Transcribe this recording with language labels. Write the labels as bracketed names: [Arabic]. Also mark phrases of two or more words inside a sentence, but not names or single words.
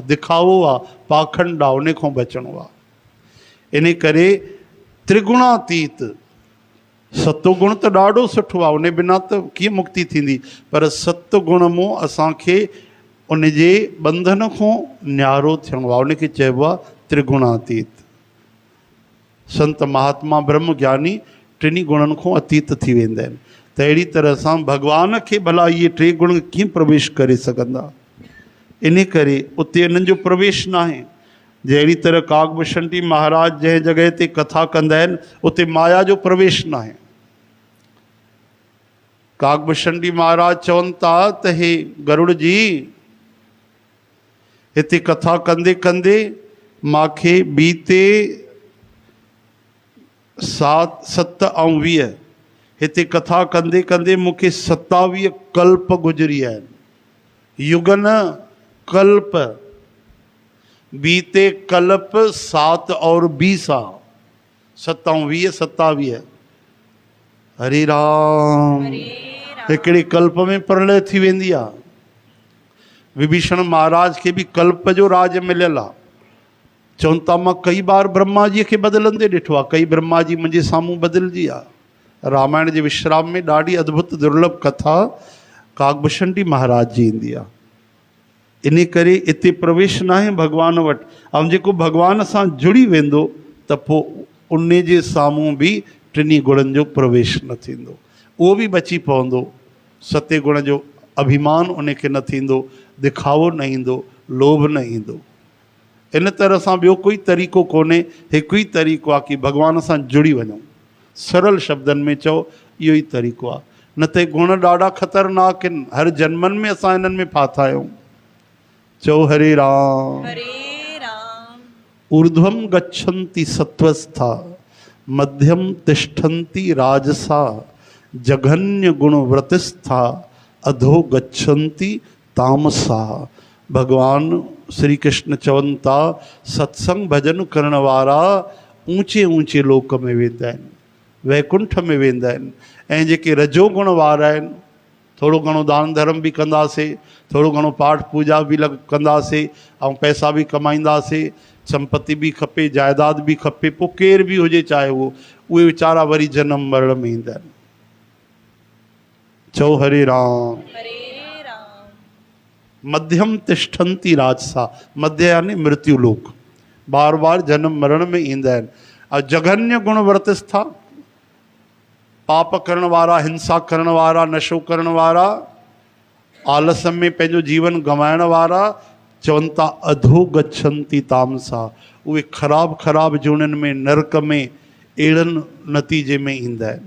[Sindhi] दिखावो आहे, पाखंड आहे, उन खां बचिणो आहे। इन करे त्रिगुणातीत सतो गुण त ॾाढो सुठो आहे, उन बिना त कीअं मुक्ति थींदी, पर सत गुण मां असांखे उन जे बंधन खां न्यारो थियणो आहे, उनखे चइबो आहे त्रिगुणातीत। संत महात्मा ब्रह्म ज्ञानी टिनी गुणनि खां अतीत थी वेंदा आहिनि। त अहिड़ी तरह सां भॻवान खे भला इहे टे गुण कीअं प्रवेश करे सघंदा, इन करे उते इन्हनि जो प्रवेश न आहे। जहिड़ी तरह कागभूषणी महाराज जंहिं जॻह ते कथा कंदा आहिनि उते माया जो प्रवेश न आहे। कागभूषणी महाराज चवनि था त हे गरुड़ जी, हिते कथा कंदे कंदे मूंखे बीते 7 ऐं 20 हिते कथा कंदे कंदे मूंखे 27 कल्प गुज़री आहिनि। युग न कल्प, बीते कल्प 7 और 20 आहे, 7 ऐं 20 27। हरे राम। हिकिड़े कल्प में प्रलय थी वेंदी आहे। विभीषण महाराज खे बि कल्प जो राज मिलियल आहे। चवनि था मां कई बार ब्रह्मा जी खे बदिलंदे ॾिठो आहे, कई ब्रह्मा जी मुंहिंजे साम्हूं बदिलजी आहे। रामायण जे विश्राम में ॾाढी अद्भुत दुर्लभ कथा कागभूषणी महाराज जी ईंदी आहे। इन करे इते प्रवेश न आहे भॻवान वटि। ऐं जेको भॻवान सां जुड़ी वेंदो त पोइ उन जे साम्हूं बि टिनी गुणनि जो प्रवेश न थींदो, उहो बि बची पवंदो। सत्य गुण जो अभिमान उनखे न थींदो, दिखावो न ईंदो, लोभ न ईंदो। इन तरह सां ॿियो कोई तरीक़ो कोन्हे, हिकु ई तरीक़ो आहे कि भॻवान सां जुड़ी वञूं। सरल शब्दनि में चओ इहो ई तरीक़ो आहे। न त गुण ॾाढा ख़तरनाक आहिनि, हर जन्मनि में असां इन्हनि में फाथा आहियूं। चओ हरे राम। हरे राम। [Sanskrit] ऊर्ध्वम गच्छन्ति सत्वस्था, मध्यम तिष्ठन्ति राजसा, जघन्य गुण व्रतस्था, अधो गच्छन्ति तामसा। [Sindhi] भगवान श्री कृष्ण चवनि था सत्संग भजन करण वारा ऊंचे ऊंचे लोक में वेंदा आहिनि, वैकुंठ में वेंदा आहिनि। ऐं जेके रजोगुण वारा आहिनि, थोरो घणो दान धर्म बि कंदासीं, थोरो घणो पाठ पूजा बि कंदासीं, ऐं पैसा बि कमाईंदासीं, संपत्ति बि खपे, जायदाद बि खपे, पोइ केर बि हुजे चाहे उहे वीचारा वरी जनम मरण में ईंदा आहिनि। चओ हरे राम। हरे राम। [Sanskrit] मध्यम तिष्ठन्ति राजसा, [Sindhi] मध्य यानी मृत्यु लोक, बार बार जन्म मरण में ईंदा आहिनि। और [Sanskrit] जघन्य गुण व्रतस्था, [Sindhi] पाप करण वारा, हिंसा करण वारा, नशो करण वारा, आलस्य में पंहिंजो जीवन गंवाइण वारा, चवनि था [Sanskrit] अधो गच्छन्ति तामसा, [Sindhi] उहे ख़राब ख़राब जूणनि में, नरक में, अहिड़नि नतीजे में ईंदा आहिनि।